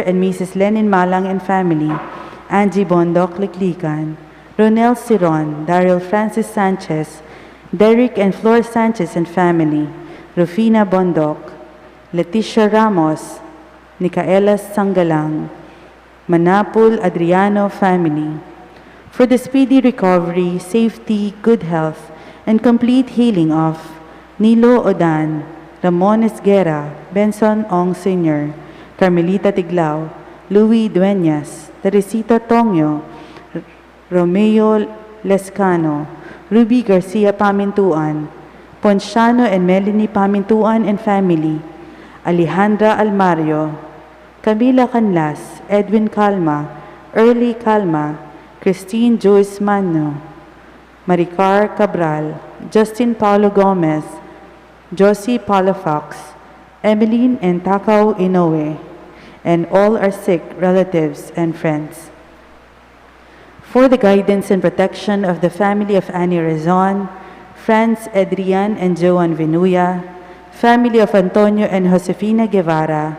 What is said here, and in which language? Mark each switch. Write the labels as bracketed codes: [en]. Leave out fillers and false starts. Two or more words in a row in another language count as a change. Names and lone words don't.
[en] and Mrs. Lenin Malang and family, Angie Bondoc Liklikan, Ronel Siron, Daryl Francis Sanchez, Derek and Flor Sanchez and family, Rufina Bondoc, Leticia Ramos, Nicaela Sangalang, Manapul Adriano family. For the speedy recovery, safety, good health, and complete healing of Nilo Odan, Ramon Esguerra, Benson Ong Sr., Carmelita Tiglao, Louis Dueñas, Teresita Tongyo, Romeo Lescano, Ruby Garcia Pamintuan, Ponciano and Melanie Pamintuan and family, Alejandra Almario, Camila Canlas, Edwin Calma, Early Calma, Christine Joyce Mano, Maricar Cabral, Justin Paulo Gomez, Josie Palafox, Emeline and Takao Inoue, and all our sick relatives and friends. For the guidance and protection of the family of Annie Rezon, Franz Adrian and Joan Venuya, family of Antonio and Josefina Guevara,